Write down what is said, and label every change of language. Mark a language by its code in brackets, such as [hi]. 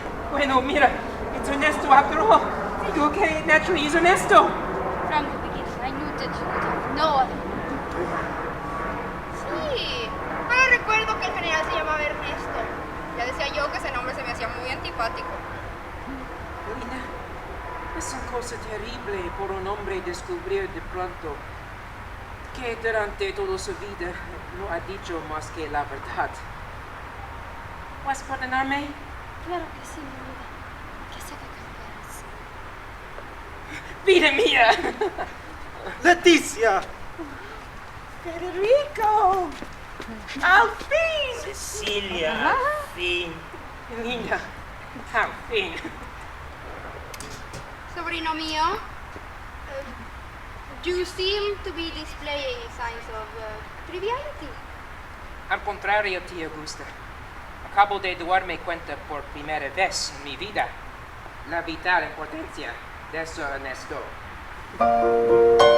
[es] Bueno, mira, [en] it's Ernesto after all. [es] Digo que naturally es Ernesto. [en] From the beginning, I knew that you would have no other. [es] Sí, ahora recuerdo que el general se llamaba Ernesto. Ya decía yo que ese nombre se me hacía muy antipático. Belinda, es una cosa terrible por un hombre descubrir de pronto que durante toda su vida no ha dicho más que la verdad. ¿Puedes perdonarme? Claro que sí, mi vida. Que sé que cambiarás. ¡Vida mía! Leticia! Federico! Al fin! Cecilia, al fin. Belinda, al fin. Sobrino mío, [en] you seem to be displaying signs of triviality. [es] Al contrario, tía Augusta. Acabo de darme cuenta por primera vez en mi vida la vital importancia de ser honesto.